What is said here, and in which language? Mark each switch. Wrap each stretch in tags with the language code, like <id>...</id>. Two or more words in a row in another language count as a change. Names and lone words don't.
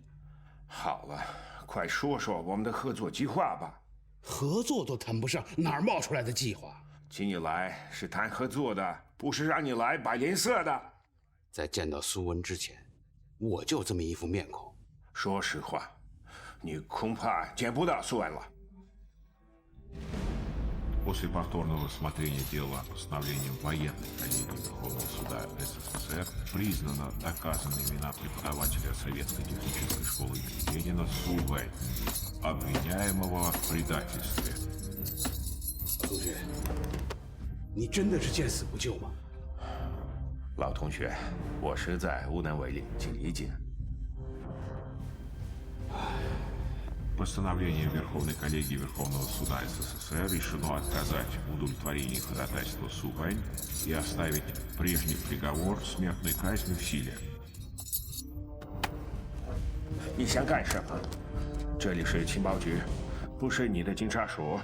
<zh>好了，快说说我们的合作计划吧。合作都谈不上，哪儿冒出来的计划？请你来是谈合作的，不是让你来摆脸色的。在见到苏文之前，我就这么一副面孔。说实话，你恐怕见不到苏文了。</zh> <ru>После повторного рассмотрения дела постановлением военной коллегии Верховного суда СССР признана доказанной вина преподавателя Советской технической школы имени Ленина Сувэ, обвиняемого в предательстве.</ru> <zh>同学，你真的是见死不救吗？老同学，我实在无能为力，请理解。</zh> <ru>Постановлением Верховной коллегии Верховного суда СССР решено отказать в удовлетворении ходатайства Сувэнь и оставить прежний приговор смертной казни в силе.</ru> <zh>你想干什么？这里是情报局，不是你的警察署。</zh>